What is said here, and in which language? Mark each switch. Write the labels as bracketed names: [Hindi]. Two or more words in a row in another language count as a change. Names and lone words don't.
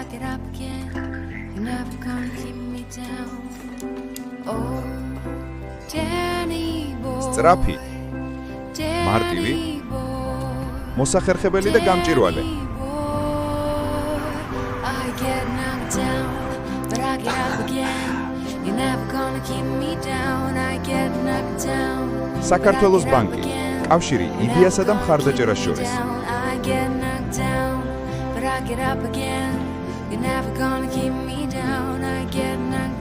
[Georgian] სწრაფი, მარტივი, მოსახერხებელი და გამჭვირვალე. საქართველოს ბანკი, კავშირი იდეასა და მხარდაჭერას შორის. [English] You're never gonna keep me down, I get